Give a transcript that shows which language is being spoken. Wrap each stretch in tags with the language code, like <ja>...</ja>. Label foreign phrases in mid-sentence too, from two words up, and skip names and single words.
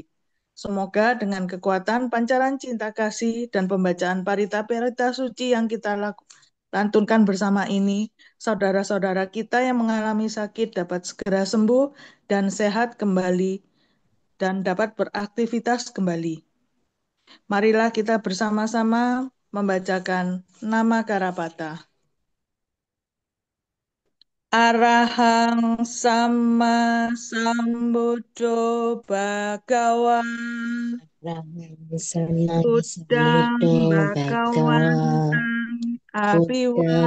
<id>Semoga dengan kekuatan pancaran cinta kasih dan pembacaan Parita-Parita suci yang kita lantunkan bersama ini, saudara-saudara kita yang mengalami sakit dapat segera sembuh dan sehat kembali dan dapat beraktivitas kembali. Marilah kita bersama-sama membacakan nama Karapata.</id> <pi>Arahang sama sambuddho bhagawa Buddhang Sambuddho Bhagawa bhagawantang Buddham</pi>